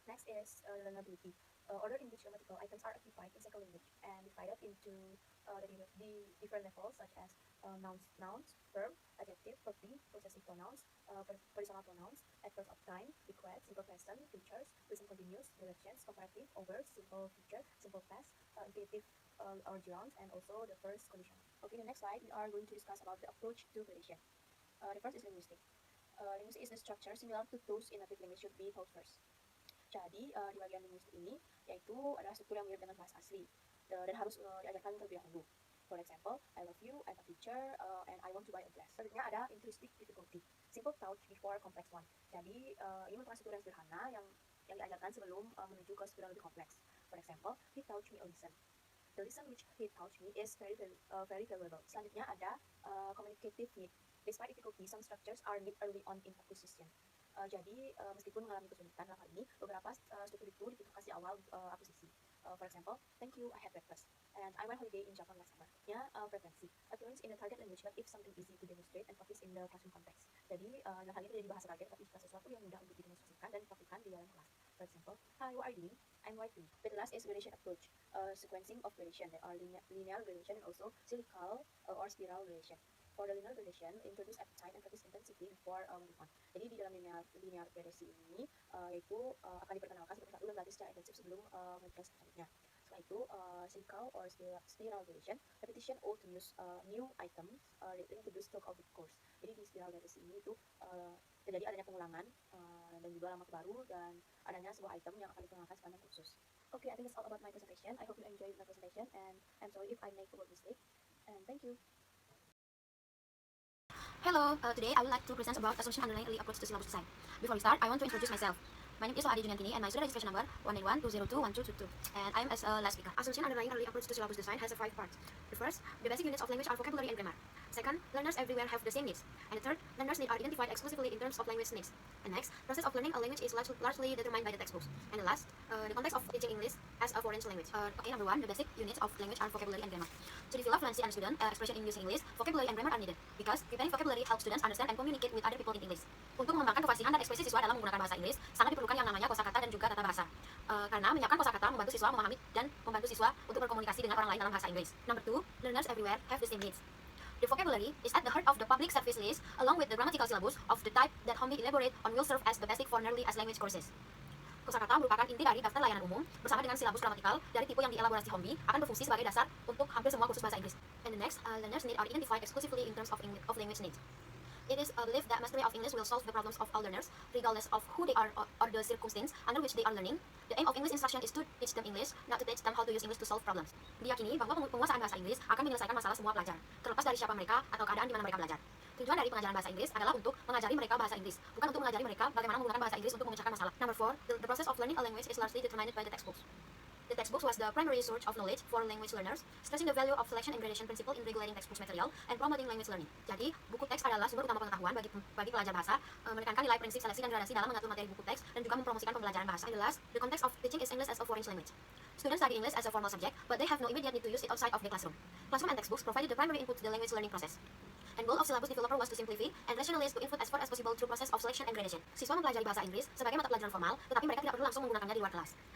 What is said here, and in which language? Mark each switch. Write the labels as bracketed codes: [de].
[en] Next is learnability. Order in which grammatical items are occupied in second language and divided into the different levels such as nouns, verb, adjective, verb, possessive pronouns, personal pronouns, adverbs of time, required, simple present, features, present continuous, directions, comparative, overs, simple future, simple past, infinitive or gerunds, and also the first condition. Okay, the next slide we are going to discuss about the approach to gradation. The first is linguistic. Linguistic is the structure similar to those in native language should be taught first. [id] Jadi di bagian linguistik ini yaitu adalah struktur yang mirip dengan bahasa asli dan harus diajarkan terlebih dahulu. [en] For example, I love you, I'm a teacher, and I want to buy a dress. [id] Selanjutnya ada [en] intrinsic difficulty, simple thought before complex one. [id] Jadi ini merupakan struktur yang sederhana yang diajarkan sebelum menuju ke struktur yang lebih kompleks. [en] For example, he taught me a lesson. The lesson which he taught me is very valuable. [id] Selanjutnya ada [en] communicative need. Despite difficulty, some structures are need early on in acquisition. [id] Jadi meskipun mengalami kesulitan dalam hal ini, beberapa struktur itu dibutuhkan di awal akuisisi. [en] For example, thank you, I had breakfast, and I went holiday in Japan last summer. Ya, frequency, occurrence in the target language, but if something easy to demonstrate and practice in the classroom context. [id] Jadi dalam hal ini tidak di bahasa target, tapi jika sesuatu yang mudah untuk didemonstrasikan dan dipraktikkan di dalam kelas. [en] For example, hi, what are you doing? I'm writing. The last is gradation approach, sequencing of gradation. There are linear gradation and also cyclical or spiral gradation. For the linear gradation, introduce appetite and practice intensity before moving on. [id] Jadi di dalam linear gradasi ini yaitu akan diperkenalkan seperti satu dan berlatih secara intensif sebelum melanjutkan selanjutnya. Setelah itu [en] cyclical or spiral gradation, repetition or to use new items introduce throughout the course. [id] Jadi di spiral gradasi ini itu terjadi adanya pengulangan dan juga alamat baru dan adanya sebuah item yang akan diperkenalkan sepanjang kursus. [en] Okay, I think that's all about my presentation. I hope you enjoyed my presentation, and I'm sorry if I make a word mistake. And thank you. Hello, today I would like to present about a solution underlying early approach to syllabus design. Before we start, I want to introduce myself. My name is Adi Junyantini and my student registration number 191-202-1222, and I am as a last speaker. A solution underlying early approach to syllabus design has 5 parts. The first, the basic units of language are vocabulary and grammar. Second, learners everywhere have the same needs. And the third, learners' needs are identified exclusively in terms of language needs. And next, process of learning a language is largely determined by the textbooks. And the last, the context of teaching English as a foreign language. Okay, number 1, the basic units of language are vocabulary and grammar. To develop fluency and student expression in using English, vocabulary and grammar are needed because preparing vocabulary helps students understand and communicate with other people in English. [id] Untuk mengembangkan kefasihan dan ekspresi siswa dalam menggunakan bahasa Inggris, sangat diperlukan yang namanya kosakata dan juga tata bahasa. Karena menyiapkan kosakata membantu siswa memahami dan membantu siswa untuk berkomunikasi dengan orang lain dalam bahasa Inggris. [en] Number 2, learners everywhere have the same needs. The vocabulary is at the heart of the public service list, along with the grammatical syllabus of the type that Homey elaborate on will serve as the basic for nearly as language courses. [id] Kosakata merupakan inti dari daftar layanan umum bersama dengan silabus gramatikal dari tipe yang dielaborasi Homey akan berfungsi sebagai dasar untuk hampir semua kursus bahasa Inggris. [en] And the next, learners need are identified exclusively in terms of language needs. It is believed that mastery of English will solve the problems of all learners, regardless of who they are or the circumstance under which they are learning. The aim of English instruction is to teach them English, not to teach them how to use English to solve problems. [id] Diyakini bahwa penguasaan bahasa Inggris akan menyelesaikan masalah semua pelajar, terlepas dari siapa mereka atau keadaan di mana mereka belajar. Tujuan dari pengajaran bahasa Inggris adalah untuk mengajari mereka bahasa Inggris, bukan untuk mengajari mereka bagaimana menggunakan bahasa Inggris untuk memecahkan masalah. [en] Number 4, the process of learning a language is largely determined by the textbooks. The textbooks was the primary source of knowledge for language learners, stressing the value of selection and gradation principle in regulating textbooks material and promoting language learning. [id] Jadi, buku teks adalah sumber utama pengetahuan bagi pelajar bahasa, menekankan nilai prinsip seleksi dan gradasi dalam mengatur materi buku teks, dan juga mempromosikan pembelajaran bahasa. [en] And the last, the context of teaching is English as a foreign language. Students study English as a formal subject, but they have no immediate need to use it outside of the classroom. Classroom and textbooks provided the primary input to the language learning process. And goal of syllabus developer was to simplify and rationalize the input as far as possible through process of selection and gradation. [id] Siswa mempelajari bahasa Inggris sebagai mata pelajaran formal, tetapi mereka tidak perlu langsung menggunakannya di luar kelas.